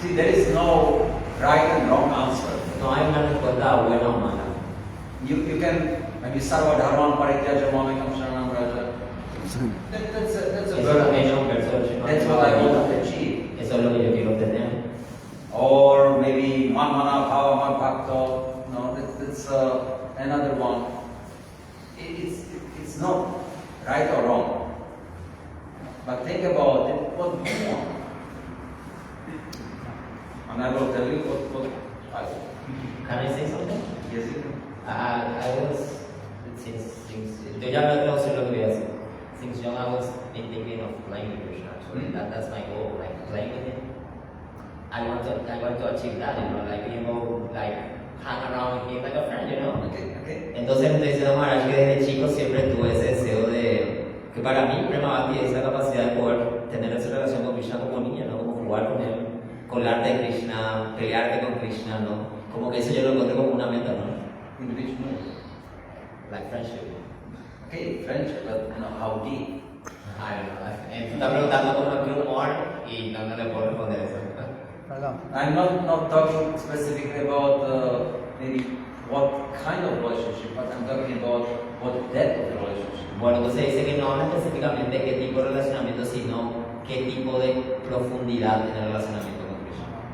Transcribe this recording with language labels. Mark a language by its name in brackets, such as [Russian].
[English] See, there is no right and wrong answer. [Spanish] No hay una respuesta buena o mala. [English] You can maybe [Sanskrit] Sarva Dharman Parityaja Mamekam Sharanam Raja. [English] That's a [Spanish] Eso es lo que [English] verse. [Spanish] yo percibo. [English] That's what I want to achieve. [Spanish] Eso es lo que yo quiero obtener. [English] Or maybe [Sanskrit] Manmana Bhava Man Bhakta. [English] No, that's another one. It's not right or wrong. But think about it, what do you want? And I will tell you what I want. Can I say something? Yes, you can. I was, since [Spanish] yo ya no sé lo que voy a hacer. [English] Since young I was thinking of playing with Krishna. Actually, that's my goal, like playing with him. I want to achieve that, like hang around with him like a friend, Okay. [Spanish] Entonces estoy diciendo Maharaj que desde chico siempre tuve ese deseo de que para mí Prema Bhakti es la capacidad de poder tener esa relación con Krishna como niña, ¿no? Como jugar con él, colarte de Krishna, pelearte con Krishna, ¿no? Como que eso yo lo encontré como una meta, ¿no? [English] In which mood? Like friendship. Okay, friendship, but how deep? I don't know. [Spanish] Tú estás preguntando como un more y no le puedo responder eso. Perdón. [English] I'm not talking specifically about maybe what kind of relationship, but I'm talking about what depth of the relationship. [Spanish] Bueno, entonces dice que no habla específicamente de qué tipo de relacionamiento, sino qué tipo de profundidad en el relacionamiento con Krishna.